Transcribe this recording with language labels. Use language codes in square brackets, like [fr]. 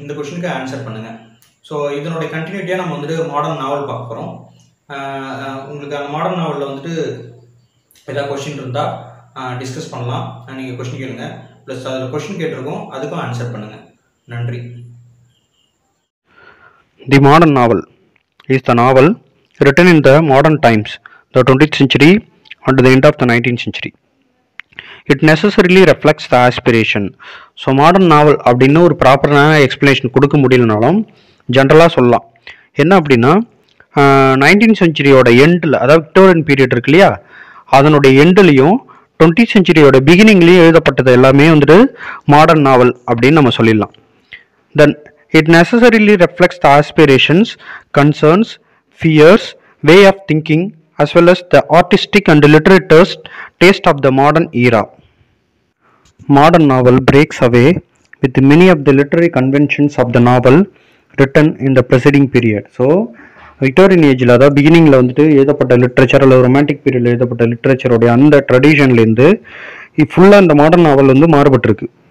[ta] இந்த கொஷினுக்கு ஆன்சர் பண்ணுங்கள். ஸோ இதனுடைய கண்டினியூட்டியாக நம்ம வந்துட்டு மாடர்ன் நாவல் பார்க்க போகிறோம். உங்களுக்கு அந்த மாடர்ன் நாவலில் வந்துட்டு ஏதாவது கொஷின் இருந்தால் டிஸ்கஸ் பண்ணலாம். நீங்கள் கொஷின் கேளுங்க. ப்ளஸ் அதில் கொஷின் கேட்டிருக்கோம், அதுக்கும் ஆன்சர் பண்ணுங்கள். நன்றி. [en] The modern novel is the novel written in the modern times, the 20th century and the end of the 19th century. It necessarily reflects the aspiration. [ta] So modern நாவல் அப்படின்னு ஒரு ப்ராப்பரான explanation கொடுக்க முடியலனாலும் ஜென்ரலாக சொல்லலாம். என்ன அப்படின்னா, 19th செஞ்சுரியோட எண்டில், அதாவது விக்டோரியன் பீரியட் இருக்கு இல்லையா, அதனுடைய எண்டுலேயும் 20th செஞ்சுரியோட பிகினிங்லேயும் எழுதப்பட்டது எல்லாமே வந்துட்டு மாடர்ன் நாவல் அப்படின்னு நம்ம சொல்லிடலாம். [en] Then it necessarily reflects the aspirations, concerns, fears, way of thinking, as well as the artistic and literary taste of the modern era. Modern novel breaks away with many of the literary conventions of the novel written in the preceding period. [ta] So, Victorian ஏஜில், அதாவது பிகினிங்கில் வந்துட்டு எழுதப்பட்ட literature அல்லது romantic பீரியடில் எழுதப்பட்ட லிட்ரேச்சருடைய அந்த ட்ரெடிஷன்லேருந்து ஃபுல்லாக இந்த மாடர்ன் நாவல் வந்து மாறுபட்டிருக்கு.